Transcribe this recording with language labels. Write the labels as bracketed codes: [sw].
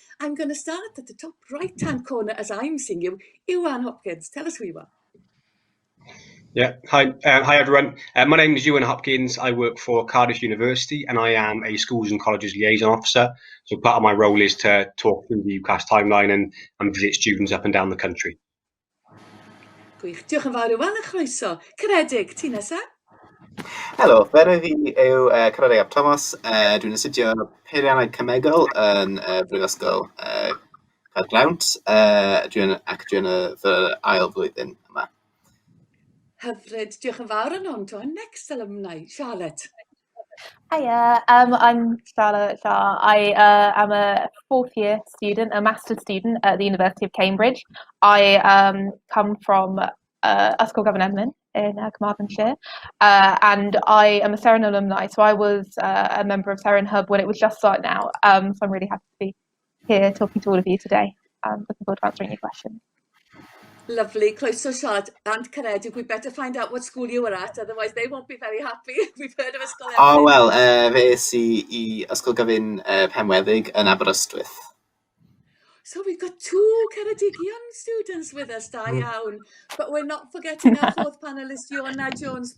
[en] I'm going to start at the top right-hand corner as I'm seeing you. Iwan Hopkins, tell us who you are. Yeah, hi everyone. My name is Ewan Hopkins. I work for Cardiff University and I am a Schools and Colleges Liaison Officer. So part of my role is to talk through the UCAS timeline and visit students up and down the country. [cy] Gwych, diolch yn fawr Iwan, a chroeso. Caredig, ti nesa? Helo, fe fi yw Caredig Ap Thomas. Dwi'n astudio peiriannau cemegol yn Brifysgol Caergrawnt. Dwi'n y fy ail flwyddyn yma. Hyfryd, diolch yn fawr yn hon. [en] To our next alumni, Charlotte. Hiya, I'm Charlotte Shah. I am a fourth year student, a master's student at the University of Cambridge. I come from Ysgol Gavin Edmund in Carmarthenshire, and I am a Seren alumni, so I was a member of Seren Hub when it was just starting out, so I'm really happy to be here talking to all of you today. Looking forward to answering your questions. Lovely, croeso Charlotte and Caredig. We better find out what school you were at, otherwise they won't be very happy. We've heard of Ysgol Edmund. [cy] O, wel, fe es I Ysgol Gavin Penweddig yn Aberystwyth. [en] So we've got two Ceredigion students with us, [cy] da iawn. [en] But we're not forgetting our fourth panellist, Iona Jones.